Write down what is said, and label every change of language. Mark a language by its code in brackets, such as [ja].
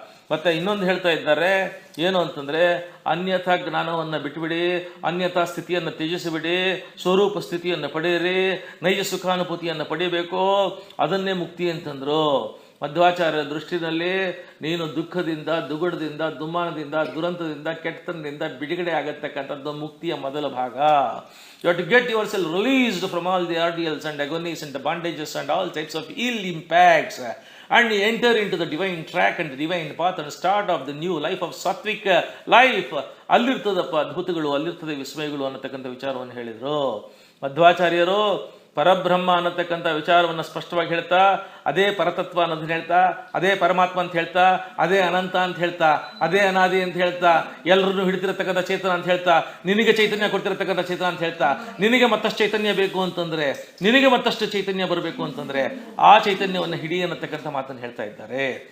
[kn] ಮತ್ತೆ ಇನ್ನೊಂದು ಹೇಳ್ತಾ ಇದ್ದಾರೆ, ಏನು ಅಂತಂದರೆ ಅನ್ಯಥಾ ಜ್ಞಾನವನ್ನು ಬಿಟ್ಟುಬಿಡಿ, ಅನ್ಯಥಾ ಸ್ಥಿತಿಯನ್ನು ತ್ಯಜಿಸಿಬಿಡಿ, ಸ್ವರೂಪ ಸ್ಥಿತಿಯನ್ನು ಪಡೆಯಿರಿ, ನೈಜ ಸುಖಾನುಭೂತಿಯನ್ನು ಪಡೆಯಬೇಕು, ಅದನ್ನೇ ಮುಕ್ತಿ ಅಂತಂದರು. ಮಧ್ವಾಚಾರ್ಯರ ದೃಷ್ಟಿನಲ್ಲಿ ನೀನು ದುಃಖದಿಂದ, ದುಗುಡದಿಂದ, ದುಮ್ಮಾನದಿಂದ, ದುರಂತದಿಂದ, ಕೆಟ್ಟತನದಿಂದ ಬಿಡುಗಡೆ ಆಗತಕ್ಕಂಥದ್ದು ಮುಕ್ತಿಯ ಮೊದಲ ಭಾಗ. [en] You have to get yourself released from all the ordeals and agonies and the bondages and all types of ill impacts, and enter into the divine track and the divine path and start of the new life of sattvic life. [kn] ಅಲ್ಲಿರ್ತದಪ್ಪ ಅದ್ಭುತಗಳು, ಅಲ್ಲಿರ್ತದೆ ವಿಸ್ಮಯಗಳು ಅನ್ನತಕ್ಕಂಥ ವಿಚಾರವನ್ನು ಹೇಳಿದರು ಮಧ್ವಾಚಾರ್ಯರು. ಪರಬ್ರಹ್ಮ ಅನ್ನತಕ್ಕಂಥ ವಿಚಾರವನ್ನು ಸ್ಪಷ್ಟವಾಗಿ ಹೇಳ್ತಾ, ಅದೇ ಪರತತ್ವ ಅನ್ನೋದನ್ನ ಹೇಳ್ತಾ, ಅದೇ ಪರಮಾತ್ಮ ಅಂತ ಹೇಳ್ತಾ, ಅದೇ ಅನಂತ ಅಂತ ಹೇಳ್ತಾ, ಅದೇ ಅನಾದಿ ಅಂತ ಹೇಳ್ತಾ, ಎಲ್ಲರನ್ನು ಹಿಡಿತಿರತಕ್ಕಂಥ ಚೇತನ ಅಂತ ಹೇಳ್ತಾ, ನಿನಗೆ ಚೈತನ್ಯ ಕೊಡ್ತಿರತಕ್ಕಂಥ ಚೇತನ ಅಂತ ಹೇಳ್ತಾ, ನಿನಗೆ ಮತ್ತಷ್ಟು ಚೈತನ್ಯ ಬೇಕು ಅಂತಂದ್ರೆ, ನಿನಗೆ ಮತ್ತಷ್ಟು ಚೈತನ್ಯ ಬರಬೇಕು ಅಂತಂದ್ರೆ ಆ ಚೈತನ್ಯವನ್ನು ಹಿಡಿ ಅನ್ನತಕ್ಕಂಥ ಮಾತನ್ನು ಹೇಳ್ತಾ ಇದ್ದಾರೆ.